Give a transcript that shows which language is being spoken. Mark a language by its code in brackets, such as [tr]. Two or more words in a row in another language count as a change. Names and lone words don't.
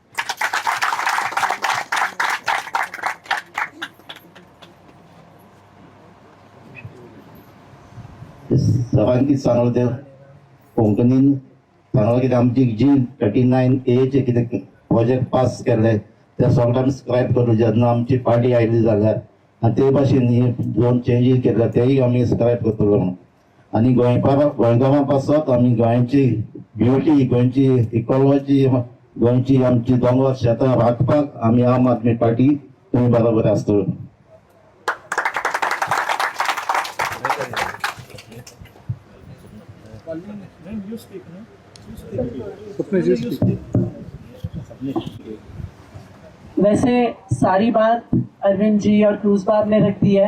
[kok] सरान कितें सांगलें तें कोंकणीन सांगलें कितें आमची जी 39A चे कितें प्रोजेक्ट पास केल्ले ते सगळ्यांक स्क्रायब करूं जेन्ना आमची पार्टी आयली जाल्यार, आनी ते भाशेन ही दोन चेंजीस केल्ले तेय आमी स्क्रायब करतलो म्हणून. आनी गोंयकारां पासत आमी गोंयची ब्युटी, गोंयची इकॉलॉजी, गोंयची आमची दोंगर शेतां राखपाक आमी आम आदमी पार्टी तुमी बरोबर आसतलो. [hi] वैसे सारी बात अरविंद जी और क्रूज बाब ने रख दी है.